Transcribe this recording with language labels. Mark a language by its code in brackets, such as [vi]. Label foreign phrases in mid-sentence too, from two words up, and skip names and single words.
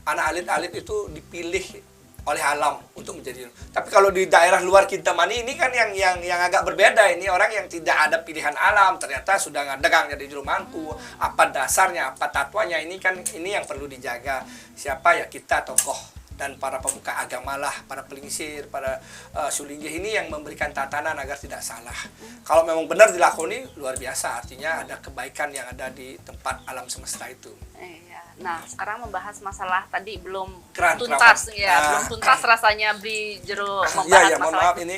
[id] Anak alit-alit itu dipilih oleh alam untuk menjadi. Tapi kalau di daerah luar Kintamani ini kan yang agak berbeda. Ini orang yang tidak ada pilihan alam, ternyata sudah ngadegang jadi juru mangku. Apa dasarnya, apa tatuanya, ini yang perlu dijaga. Siapa ya? Kita tokoh dan para pemuka agama lah, para pelingsir, para sulinggih ini yang memberikan tatanan agar tidak salah. Kalau memang benar dilakoni, luar biasa, artinya ada kebaikan yang ada di tempat alam semesta itu. Iya. Nah, sekarang membahas masalah tadi belum Keran, tuntas kerawan. ya, belum tuntas rasanya Bli Jero membahas Iya, mohon masalah maaf ini.